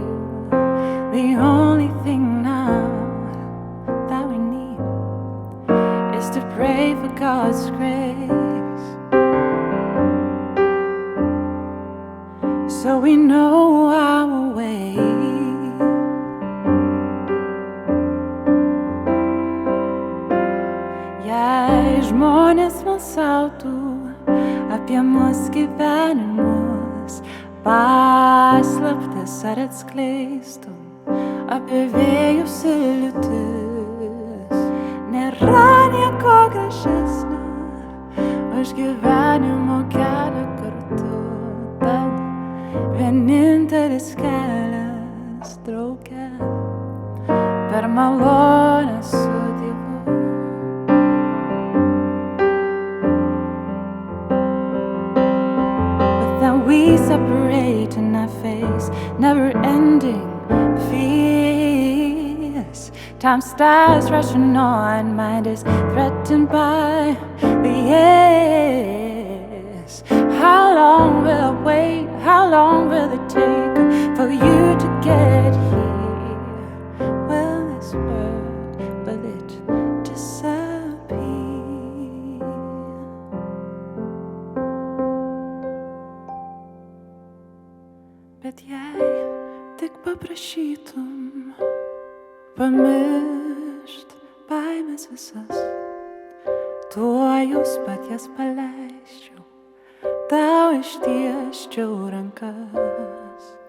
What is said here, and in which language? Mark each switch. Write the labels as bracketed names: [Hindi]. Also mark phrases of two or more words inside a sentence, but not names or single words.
[English] The only thing now that we need is to pray for God's grace, so we know our way. [Lithuanian] Jei žmonės smalsautų apie mus gyvenimus, paslaptis ar atskleistum apie vėjus ir liūtis, nėra nieko gražesnio už gyvenimo kelią kartu. Tad vienintelis kelias drauge per malonę su Dievu. [English] But then we separate and I face never-ending fears. Time starts rushing on, mind is threatened by the years. How long will I wait? How long will it take for you to get here? Will this work? Will it disappear? [Lithuanian] Bet jei tik paprašytum pamiršt baimės visas, tuojus pat jas paleisčiau, tau ištiesčiau rankas.